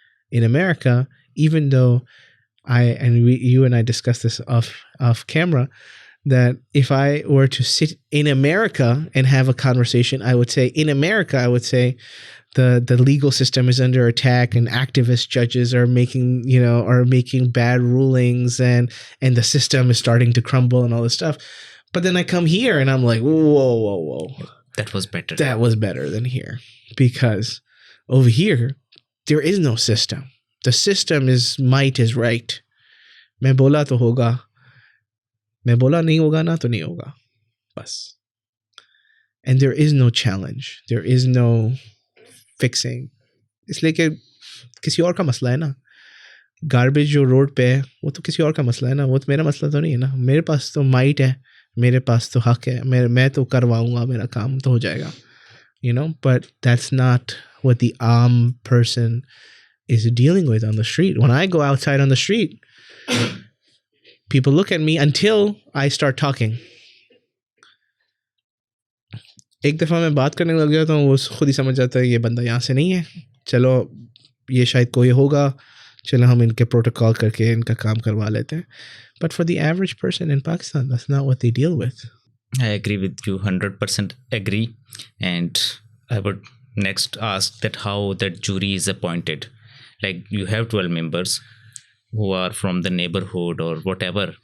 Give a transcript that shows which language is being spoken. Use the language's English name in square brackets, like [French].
[English] In America, even though you and I discussed this off camera, that if I were to sit in America and have a conversation, I would say the legal system is under attack and activist judges are making bad rulings and the system is starting to crumble and all this stuff. But then I come here and I'm like, whoa. That was better. That was better than here. Because over here, there is no system. The system is might is right. [Hindi] मैं बोला तो होगा. मैं बोला नहीं होगा ना तो नहीं होगा. बस. [English] And there is no challenge. There is no fixing. [Hindi] इसलिए कि किसी और का मसला है ना. Garbage जो रोड पे है वो तो किसी और का मसला है ना. वो तो मेरा मसला तो नहीं है ना. मेरे पास तो माइट है. मेरे पास तो हक है. मैं तो करवाऊंगा. मेरा काम तो हो जाएगा. [English] But that's not what the person is dealing with on the street. When I go outside on the street, people look at me until I start talking. [Hindi] एक दफ़ा मैं बात करने लग जाता हूँ, वो खुद ही समझ जाता है ये बंदा यहाँ से नहीं है, चलो ये शायद कोई होगा, चलो हम इनके प्रोटोकॉल करके इनका काम करवा लेते हैं. [English] But for the average person in Pakistan, that's not what they deal with. I agree with you, 100% agree. And I would next ask that how that jury is appointed. Like you have 12 members who are from the neighborhood or whatever.